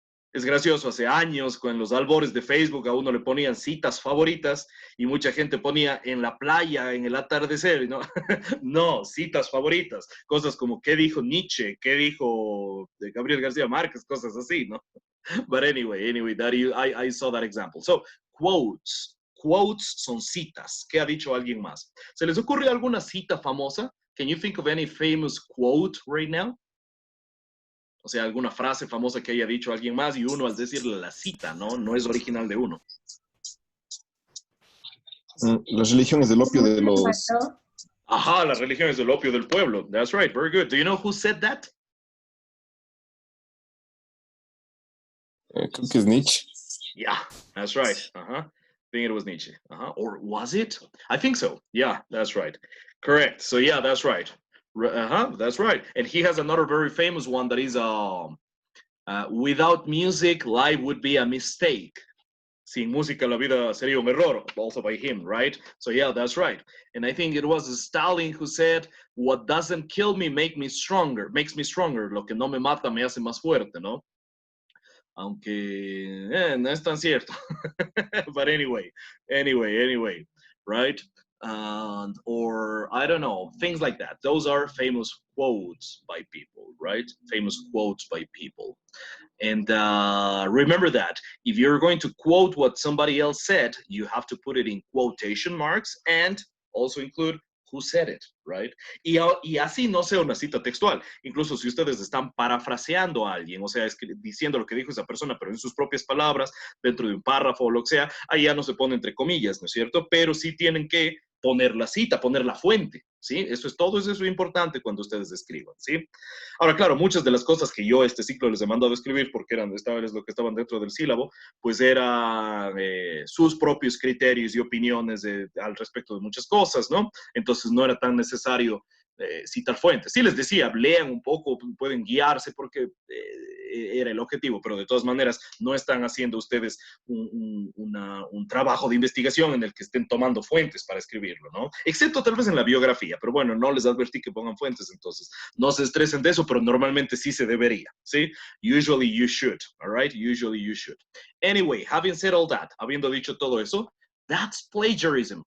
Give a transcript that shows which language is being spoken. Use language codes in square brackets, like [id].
[es] Es gracioso, hace años con los albores de Facebook a uno le ponían citas favoritas y mucha gente ponía en la playa, en el atardecer, ¿no? No, citas favoritas, cosas como qué dijo Nietzsche, qué dijo Gabriel García Márquez, cosas así, ¿no? [en] But anyway, I saw that example. [es] So, quotes son citas. ¿Qué ha dicho alguien más? ¿Se les ocurre alguna cita famosa? [en] Can you think of any famous quote right now? [es] O sea, alguna frase famosa que haya dicho alguien más y uno al decirle la cita, ¿no? No es original de uno. Las religiones del opio de los... Ajá, la religión es el opio del pueblo. [en] That's right, very good. Do you know who said that? [es] creo que es Nietzsche. [en] Yeah, that's right. Uh-huh. I think it was Nietzsche. Uh-huh. Or was it? I think so. Yeah, that's right. Correct. So yeah, that's right. Uh-huh, that's right. And he has another very famous one that is without music, life would be a mistake. [es] Sin música la vida sería un error, [en] also by him, right? So yeah, that's right. And I think it was Stalin who said, what doesn't kill me makes me stronger. [es] Lo que no me mata me hace más fuerte, ¿no? Aunque no es tan cierto. [en] But anyway, right? Or I don't know, things like that. Those are famous quotes by people, right? Famous quotes by people. And remember that if you're going to quote what somebody else said, you have to put it in quotation marks and also include who said it, right? [es] Y así no sea una cita textual. Incluso si ustedes están parafraseando a alguien, o sea, diciendo lo que dijo esa persona, pero en sus propias palabras, dentro de un párrafo o lo que sea, ahí ya no se pone entre comillas, ¿no es cierto? Pero sí tienen que poner la cita, poner la fuente, ¿sí? Eso es importante cuando ustedes escriban, ¿sí? Ahora, claro, muchas de las cosas que yo este ciclo les he mandado a escribir, porque es lo que estaban dentro del sílabo, pues eran sus propios criterios y opiniones al respecto de muchas cosas, ¿no? Entonces no era tan necesario citar fuentes. Sí les decía, lean un poco, pueden guiarse porque era el objetivo, pero de todas maneras no están haciendo ustedes un trabajo de investigación en el que estén tomando fuentes para escribirlo, ¿no? Excepto tal vez en la biografía, pero bueno, no les advertí que pongan fuentes, entonces no se estresen de eso, pero normalmente sí se debería, ¿sí? [en] Usually you should, all right? Usually you should. Anyway, having said all that, [es] habiendo dicho todo eso, [en] that's plagiarism.